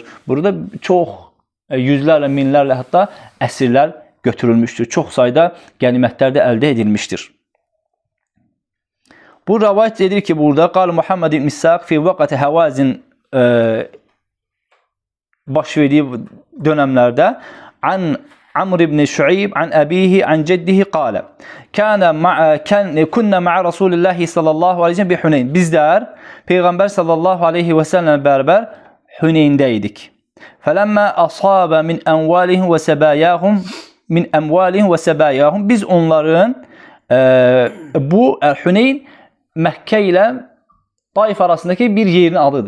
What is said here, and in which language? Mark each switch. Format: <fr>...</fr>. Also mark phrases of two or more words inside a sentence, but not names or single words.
<az>Burada çox yüzlərlə, minlərlə hətta əsirlər götürülmüşdür. Çox sayda qənimətlər də əldə edilmişdir. Bu rəvayət edir ki, burada</az> <ar>قال محمد بن إسحاق في وقعة هوازن</ar> <az>baş verdiyi dönəmlərdə</az> <ar>عن عمرو بن شعيب عن أبيه عن جده قال كنا مع رسول الله صلى الله عليه وسلم بحنين.</ar> <az>Bizlər Peyğəmbər</az> <ar>صلى الله عليه وسلم</ar> <az>bərabər Huneyndə idik.</az> <ar>فلما أصاب من أموالهم وسباياهم</ar> <az>biz onların bu Huneyn Məkkə ilə Taif arasındakı bir yerin adıdır.</az>